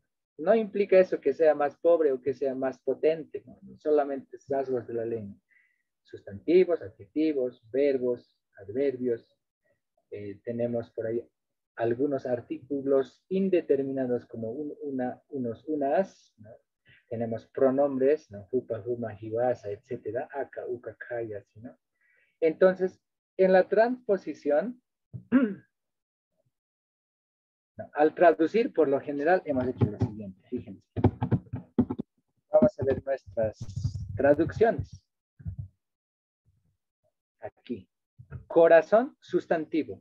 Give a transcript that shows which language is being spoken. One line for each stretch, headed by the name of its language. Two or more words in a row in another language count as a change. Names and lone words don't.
Spanish: No implica eso que sea más pobre o que sea más potente, ¿no? Solamente rasgos de la lengua. Sustantivos, adjetivos, verbos, adverbios. Tenemos por ahí algunos artículos indeterminados como unos, unas, ¿no? Tenemos pronombres, ¿no?
Aymara: Hupa, huma, hiwasa, etcétera, aka, uka, kaya, ¿no?
Spanish: Entonces, en la transposición, al traducir, por lo general, hemos hecho lo siguiente. Fíjense. Vamos a ver nuestras traducciones. Aquí. Corazón, sustantivo.